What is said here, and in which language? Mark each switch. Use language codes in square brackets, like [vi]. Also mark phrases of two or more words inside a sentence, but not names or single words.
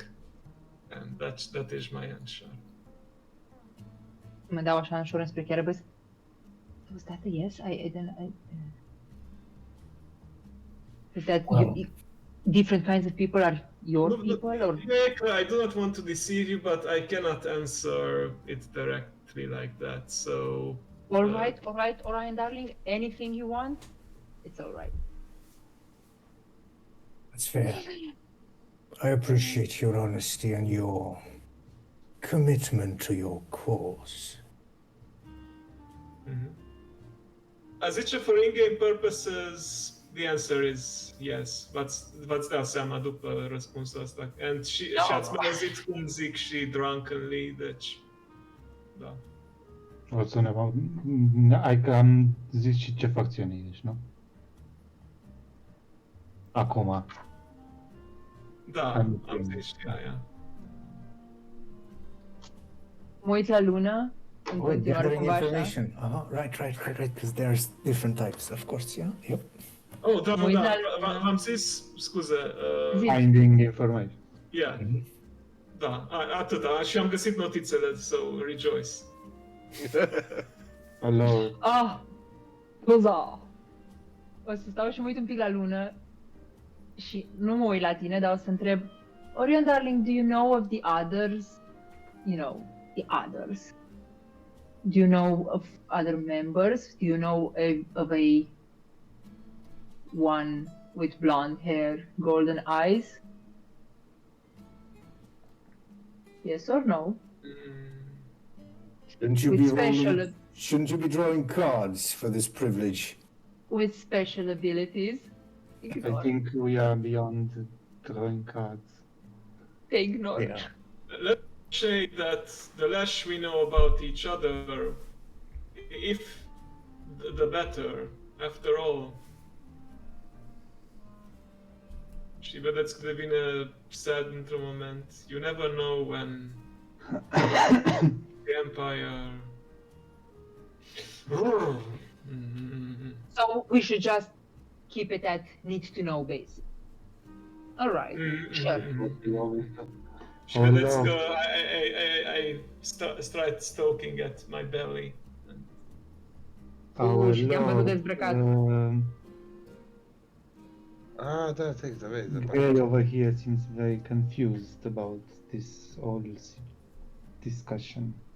[en] And that is my answer. [ro] Mă dau așa ușor înspre Kerebas. [en] Was that a yes? Is that different kinds of people are your people, or? I do not want to deceive you, but I cannot answer it directly like that, so... All right, Orion, darling. Anything you want, it's all right. That's fair. I appreciate your honesty and your commitment to your cause. [ro] A zice, [en] for in-game purposes, the answer is yes. [ro] V-ați dat seama după răspunsul ăsta. And și ați mai auzit cum zic și drunkenly, deci... Da. O să ai că am zis și ce facțiune ești, nu? Acum. Da, am zis și aia. Mă uit la lună. În Oh, continuare [en] gathering [ro] cumva așa. [en] information. Right, because there's different types, of course, yeah? Yep. [ro] Oh, da, Mă uit la da, lună. v-am zis, scuze, Zi. [en] Finding information. yeah, [ro] da, atâta, și am găsit notițele, [en] so rejoice. Hello. [ro] Scuza. O să stau și mă uit un pic la lună și nu mă uit la tine, dar o să întreb, Orion, [en] darling, do you know of the others the others? Do you know of other members? Do you know of a one with blonde hair, golden eyes? Yes or no? Shouldn't you With be special rolling, shouldn't you be drawing cards for this privilege? with special abilities? I Ignore. think we are beyond drawing cards. They ignore. Yeah. Let's say that the less we know about each other, if the better, after all. [ro] Și vedeți că devine sad într-un moment. [en] You never know when the Empire... So we should just keep it at need to know basis. All right, sure. We always [ro] Și vedeți că [en] I start stoking at my belly. Our [ro] și te-am văzut [en] lord, [ro] dezbrăcat. Ah, da, [en] thanks, amazing. Gray over here seems very confused about this whole discussion.